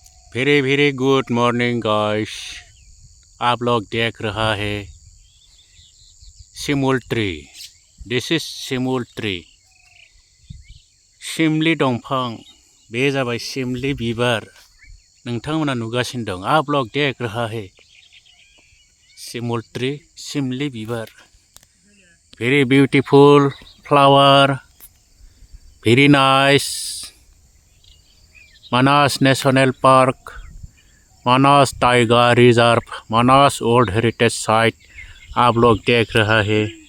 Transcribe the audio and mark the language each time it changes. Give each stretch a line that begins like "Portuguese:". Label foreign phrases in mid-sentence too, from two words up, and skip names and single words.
English: Very very good morning guys.
Hindi: आप लोग देख रहा है सिमुल ट्री।
English: This is simul tree.
Bodo: सिमली दंफां बे जाबाय सिमली बिबार। नोंथांमोना नुगासिनो दं।
Hindi: आप लोग देख रहा है सिमुल ट्री,
Bodo: सिमली बिबार।
English: Very beautiful flower, very nice.
Hindi: मानस नेशनल पार्क, मानस टाइगर रिजर्व, मानस वर्ल्ड हेरिटेज साइट आप लोग देख रहा है।